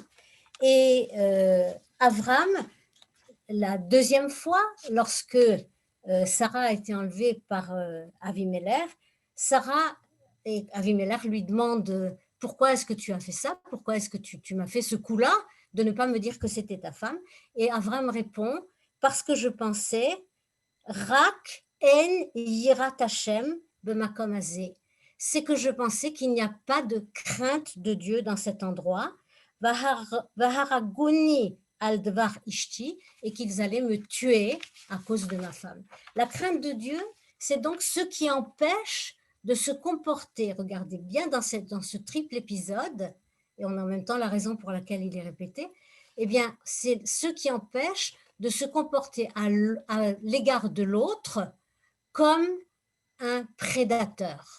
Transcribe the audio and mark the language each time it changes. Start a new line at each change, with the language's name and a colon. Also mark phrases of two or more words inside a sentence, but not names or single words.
French: Et Avram, la deuxième fois, lorsque Sarah a été enlevée par Avimelech, Sarah et Avimelech lui demandent pourquoi est-ce que tu as fait ça, pourquoi est-ce que tu m'as fait ce coup-là de ne pas me dire que c'était ta femme. Et Avram répond, parce que je pensais,
Hebrew: רק אין יראת השם במקום הזה.
French: C'est que je pensais qu'il n'y a pas de crainte de Dieu dans cet endroit.
Hebrew: והרגוני על דבר אשתי,
French: et qu'ils allaient me tuer à cause de ma femme. La crainte de Dieu, c'est donc ce qui empêche de se comporter, regardez bien dans ce triple épisode, et on a en même temps la raison pour laquelle il est répété, eh bien, c'est ce qui empêche de se comporter à l'égard de l'autre comme un prédateur.